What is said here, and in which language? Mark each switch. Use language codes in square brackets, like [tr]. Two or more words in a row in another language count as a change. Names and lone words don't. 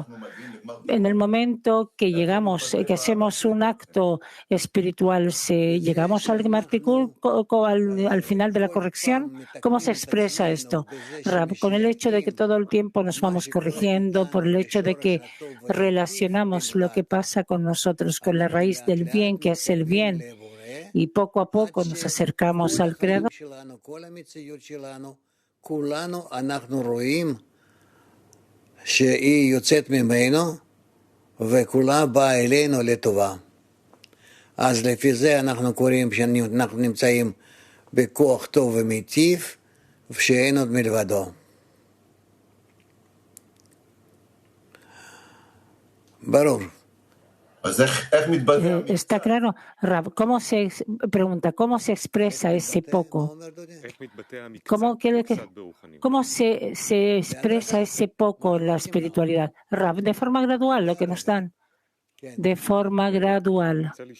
[es] En el momento que llegamos, que hacemos un acto espiritual, ¿llegamos al al final de la corrección? ¿Cómo se expresa esto, Rab? Con el hecho de que todo el tiempo nos vamos corrigiendo, por el hecho de que relacionamos lo que pasa con nosotros con la raíz del bien, que es el bien, y poco a poco nos acercamos al Creador. [he] וכולה באה אלינו לטובה. אז לפי זה אנחנו קוראים שאנחנו נמצאים בכוח טוב ומיטיב, ושאין עוד מלבדו. ברור. [es] Está claro, Rab. Pregunta, ¿cómo se expresa ese poco? ¿Cómo se expresa ese poco en la espiritualidad? Rab, de forma gradual, lo que nos dan. De forma gradual.